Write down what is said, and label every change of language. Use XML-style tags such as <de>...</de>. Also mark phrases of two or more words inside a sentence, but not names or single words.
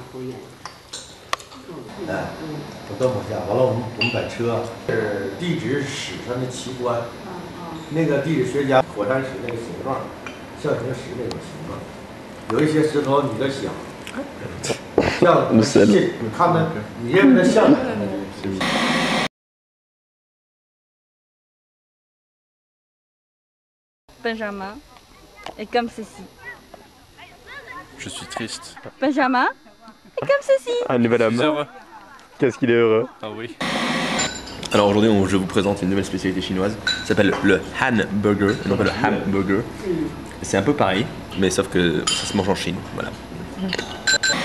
<zh>哎，我到某家，完了我们把车，是地质史上的奇观，那个地质学家火山石那个形状，象形石那种形状，有一些石头你就想，像你看它，你认为它像哪个？</zh> <fr>Benjamin est comme ceci. Je suis triste. Benjamin est comme ceci. Un nouvel homme. Heureux. Qu'est-ce qu'il est heureux. Ah oui. Alors aujourd'hui, je vous présente une nouvelle spécialité chinoise. Ça s'appelle le Han Burger, non pas le Ham Burger. C'est un peu pareil, mais sauf que ça se mange en Chine.</fr>